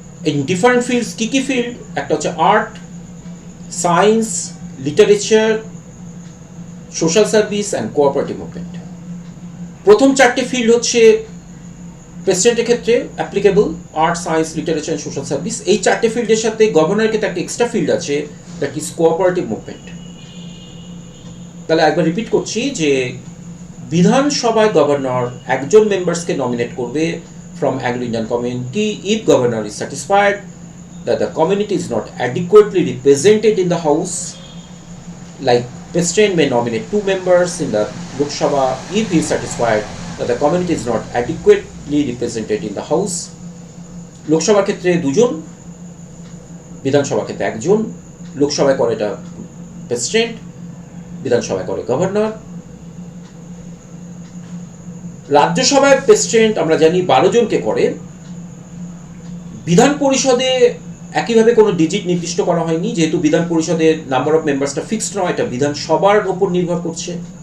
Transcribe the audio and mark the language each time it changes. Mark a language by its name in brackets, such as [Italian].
[Bangla] In different fields কি কি field? একটা হচ্ছে art, science, literature, social service and cooperative movement. প্রথম 4টে ফিল্ড হচ্ছে প্রেসিডেন্টের ক্ষেত্রে applicable, art, science, literature and social service. এই 4টে ফিল্ডের সাথে গভর্নরের ক্ষেত্রে একটা এক্সট্রা ফিল্ড আছে, [English] That is cooperative movement. [Bangla] তাহলে একবার রিপিট করছি যে বিধানসভায় গভর্নর একজন মেম্বার্সকে নমিনেট করবে from Anglo Indian community [English] if governor is satisfied that the community is not adequately represented in the house, like president may nominate 2 members in the Lok Sabha if he is satisfied that the community is not adequately represented in the house. [Bangla] লোকসভার ক্ষেত্রে 2 জন, বিধানসভার ক্ষেত্রে 1 জন। লোকসভায় করে এটা president, বিধানসভায় করে governor. রাজ্যসভায় প্রেসিডেন্ট আমরা জানি 12 জনকে করে। বিধান পরিষদে একইভাবে কোনো ডিজিট নির্দিষ্ট করা হয়নি, যেহেতু বিধান পরিষদের নাম্বার অফ মেম্বার্সটা ফিক্সড নয়, এটা বিধানসভার উপর নির্ভর করছে।